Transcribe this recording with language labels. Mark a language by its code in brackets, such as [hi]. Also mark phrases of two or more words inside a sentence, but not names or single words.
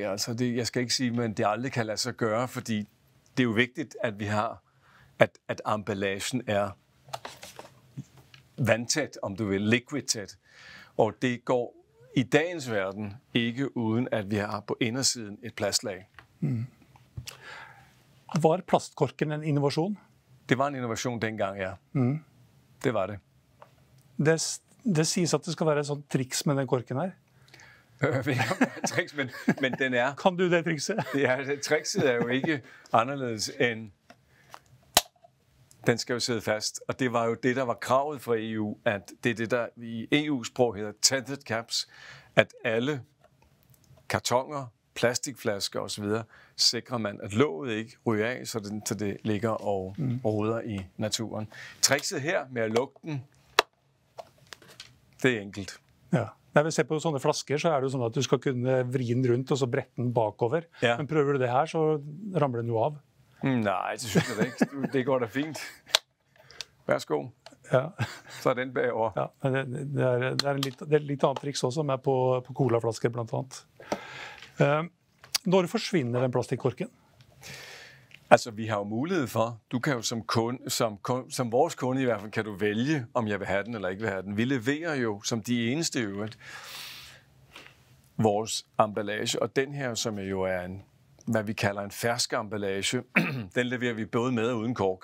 [da] Altså jeg skal ikke sige, men det aldrig kan lade sig gøre, fordi det er jo vigtigt, at vi har, at emballagen er vandtæt, om du vil, liquid-tæt. Og det går i dagens verden ikke uden, at vi har på indersiden et plastlag. [no] Var plastkorken en innovation? [da] Det var en innovation dengang, ja. Det var det. [no] Det siges at det skal være et sånt triks med den korken her. [da] Triks, men den er... [no] Kan du det trikset? [da] Ja, trikset er jo ikke anderledes end... Den skal jo sidde fast, og det var jo det, der var kravet fra EU, at det er det, der i EU-sprog hedder [en] tented caps, [da] at alle kartoner, plastikflasker osv. sikrer man, at låget ikke ryger af, så det ligger og roder i naturen. Trikset her med at lukke den, det er enkelt. Ja. [no] Når vi ser på sånne flasker, så er det jo sånn at du skal kunne vri den rundt og så brette den bakover. Ja. Men prøver du det her, så ramler den jo av. [da] Nej, det synes jeg ikke. Det går da fint. Værsgo. Ja. Så er den bagover. [no] Ja, men det er et litt annet triks også, med på colaflasker blandt annet. Når forsvinner den plastikkorken? [da] Altså, vi har jo mulighed for, du kan jo som vores kunde i hvert fald, kan du vælge, om jeg vil have den eller ikke vil have den. Vi leverer jo som de eneste øvrigt vores emballage, og den her, som jo er hvad vi kalder en fersk emballage, den leverer vi både med og uden kork.